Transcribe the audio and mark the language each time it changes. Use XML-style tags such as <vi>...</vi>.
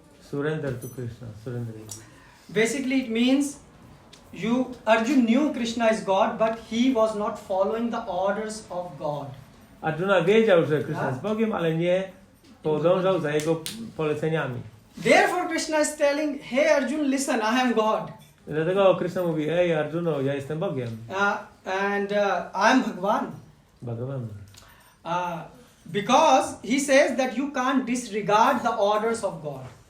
<en>Surrender to Krishna, surrendering. Basically it means Arjun knew Krishna is God, but he was not following the orders of God.</en> <pl>Arjuna wiedział, że Krishna jest Bogiem, ale nie podążał za jego poleceniami.</pl> <en>Therefore Krishna is telling, hey Arjun, listen, I am God.</en> <pl>Dlatego Krishna mówi, ej Arjuno, ja jestem Bogiem.</pl> <en>I am Bhagwan. Bhagavan. Because he says that you can't disregard the orders of God.</en>